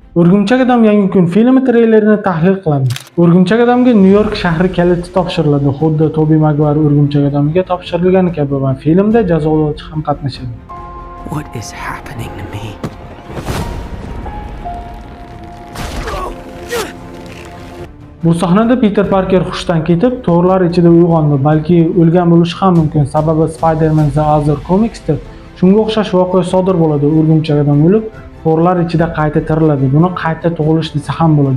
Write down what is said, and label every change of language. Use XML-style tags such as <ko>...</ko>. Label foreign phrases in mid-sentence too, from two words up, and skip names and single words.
<uz>O'rgimchak odam yangi kun filmi treylerini tahlil qilamiz. O'rgimchak odamga Nyu-York shahri kaliti topshiriladi. Xuddi Tobey Maguire O'rgimchak odamiga topshirilgani kabi va filmda jazolovchi ham qatnashadi.</uz> <en>What is happening to me?</en> <uz>Bu sahnada Peter Parker hushdan ketib, to'rlar ichida uyg'ondi, balki o'lgan bo'lishi ham mumkin. Sababi Spider-Man The Other Comics'da shunga o'xshash voqea sodir bo'ladi. O'rgimchak odam o'lib, to'rlar ichida qayta tiriladi. Buni qayta tug'ilish desa ham bo'ladi.</uz>